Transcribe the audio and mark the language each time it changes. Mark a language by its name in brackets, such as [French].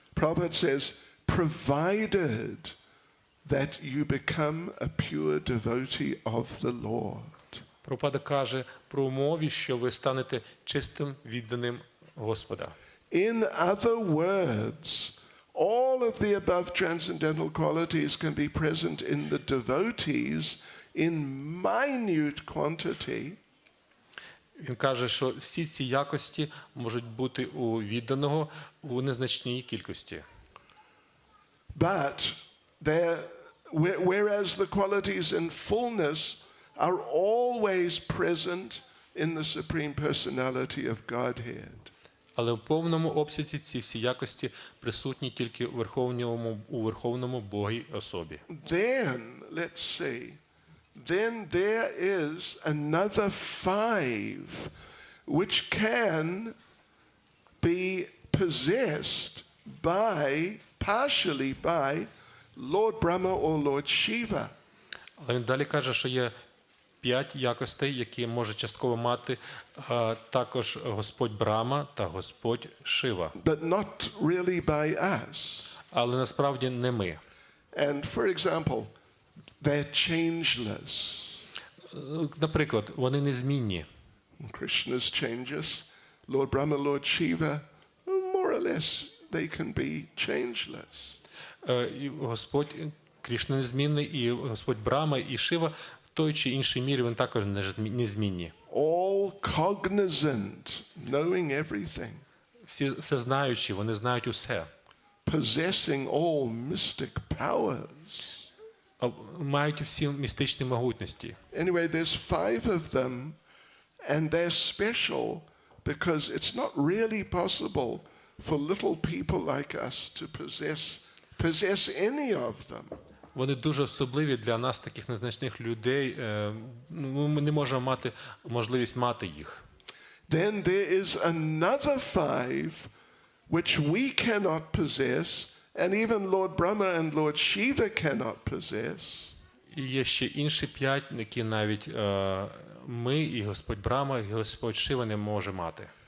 [English] Prabhupada says, provided that you become a pure devotee of the Lord. [Ukrainian] Прабхупада каже про умові, що ви станете чистим відданим Господа. [English] In other words, all of the above transcendental qualities can be present in the devotees in minute quantity. [Ukrainian] Він каже, що всі ці якості можуть бути у відданого у незначній кількості. [English] But whereas the qualities in fullness are always present in the Supreme Personality of Godhead. [Ukrainian] Але в повному обсязі ці всі якості присутні тільки у Верховному Богі особі. [English] Then, let's see, then there is another 5 which can be possessed partially by Lord Brahma or Lord Shiva. [Ukrainian] Але він далі каже, що є 5 якостей, які може частково мати також Господь Брама та Господь Шива. [English] But not really by us. [Ukrainian] Але насправді не ми. [English] And for example, they're changeless. [Ukrainian] Наприклад, вони незмінні. [English] Krishna's changes. Lord Brahma, Lord Shiva, more or less, they can be changeless. [Ukrainian] І Господь Крішна незмінний, і Господь Брама, і Шива в той чи іншій мірі він також незмінні. [English] All cognizant, knowing everything. [Ukrainian] Все знаючі, вони знають усе. [English] Possessing all mystic powers. [Ukrainian] Мають всі містичні могутності. [English] Anyway, there's 5 of them, and they're special because it's not really possible for little people like us to possess any of them. [Ukrainian] Вони дуже особливі для нас, таких незначних людей. Ми не можемо мати можливість мати їх. [English] Then there is another 5 which we cannot possess, and even Lord Brahma and Lord Shiva cannot possess. [Ukrainian] І є ще інші 5, які навіть ми, і Господь Брама, і Господь Шива не може мати.